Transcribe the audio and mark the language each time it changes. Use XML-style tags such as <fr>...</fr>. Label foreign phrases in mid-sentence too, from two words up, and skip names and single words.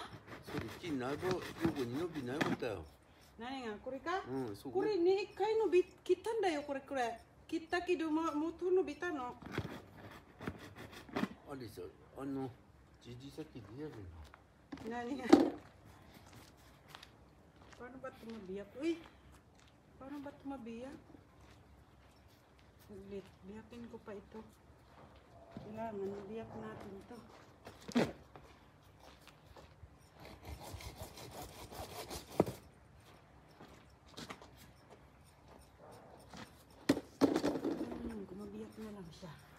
<ja>それ切んないと横に伸びないことだよ何がこれか？うんそここれね、1回切ったんだよ、これ。切ったけどもっと伸びたの。あれさじじさきでやる</ja> <tl>何が paano ba ito mabiyak? Uy! Paano ba ito mabiyak? Ulit. Biyakin ko pa ito. Kailangan mabiyak natin ito. Gumabiyak na lang siya.</tl>